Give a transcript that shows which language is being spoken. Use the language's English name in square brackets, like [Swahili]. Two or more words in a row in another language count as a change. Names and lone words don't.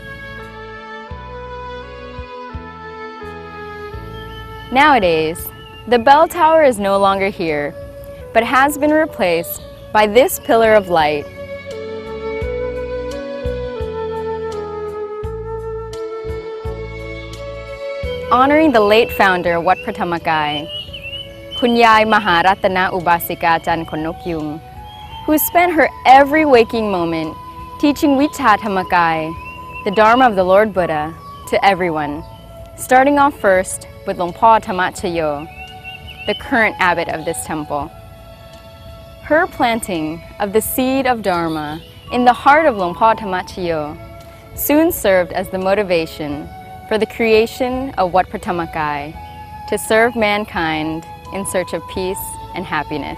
[English] Nowadays, the bell tower is no longer here, but has been replaced by this pillar of light. Honoring the late founder of Wat Phra Dhammakaya, Kun Yai Maharatana Ubasika Chan Konok Yung, who spent her every waking moment teaching Vichā Dhammakaya, the Dharma of the Lord Buddha, to everyone, starting off first with Lung Po Tamachayo, the current abbot of this temple. Her planting of the seed of Dharma in the heart of Lung Po Tamachayo soon served as the motivation for the creation of Wat Phra Dhammakaya to serve mankind in search of peace and happiness.